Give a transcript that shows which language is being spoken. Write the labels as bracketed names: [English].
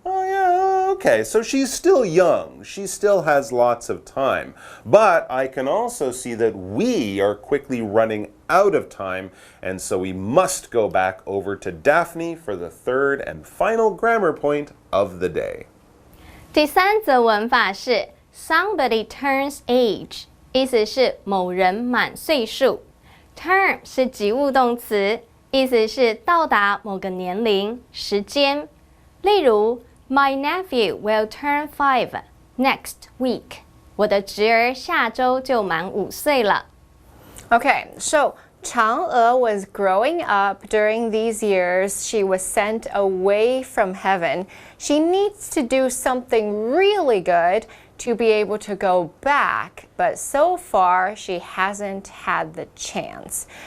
[English] yeah, okay. So she's still young. She still has lots of time. But I can also see that we are quickly running out of time, and so we must go back over to Daphne for the third and final grammar point of the day. [Chinese] 第三则文法是 [English] somebody turns age， [Chinese] 意思是某人满岁数。 Turn 是及物动词，意思是到达某个年龄、时间。例如 [English] My nephew will turn 5 next week. [Chinese] 我的侄儿下周就满5岁了。 [English] Okay, so Chang-e was growing up during these years. She was sent away from heaven. She needs to do something really good to be able to go back, but so far she hasn't had the chance.